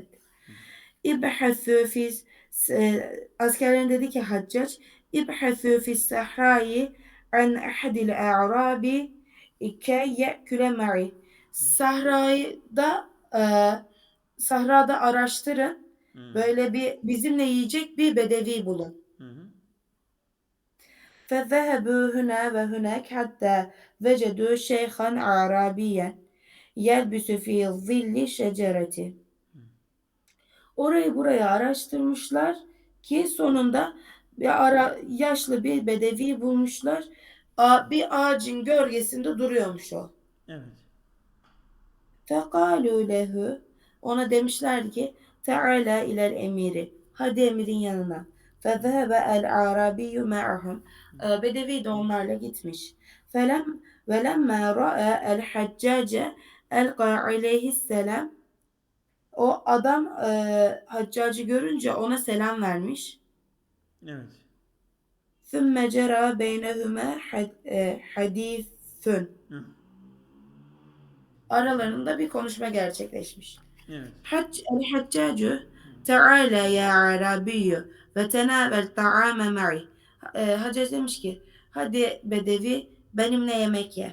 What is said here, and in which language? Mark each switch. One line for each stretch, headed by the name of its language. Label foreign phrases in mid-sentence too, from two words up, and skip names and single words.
Arabic: ابحثوا في
Turkish: askerlerin dedi ki
Arabic: Haccac ابحثوا في الصحراء عن أحد الأعراب كي يأكل معي.
Turkish: Sahrada araştırın. Hı. Böyle bir bizimle yiyecek bir bedevi bulun. Hı hı.
Arabic: فذهبوا هنا وهناك حتى وجدوا شيخا أعرابيا يلبس في ظل شجرة.
Turkish: Orayı buraya araştırmışlar ki sonunda yaşlı bir bedevi bulmuşlar. Bir ağacın gölgesinde duruyormuş o. Evet.
Arabic: فقالوا له,
Turkish: ona demişler ki
Arabic: تعال إلى الأمير,
Turkish: hadi emirin yanına.
Arabic: فذهب الأعرابي معهم,
Turkish: bedevi de onlarla gitmiş.
Arabic: فلم ولما رأى الحجاج ألقى عليه السلام.
Turkish: O adam Haccacı görünce ona selam vermiş. Evet.
Arabic: ثُمَّ جَرَى بَيْنَهُمَا حَدِيثٌ.
Turkish: Hı. Aralarında bir konuşma gerçekleşmiş. Evet.
Arabic: الحجاج تعال يا أعرابي وتناول الطعام معي.
Turkish: Haccac demiş ki hadi Bedevi benimle yemek ye.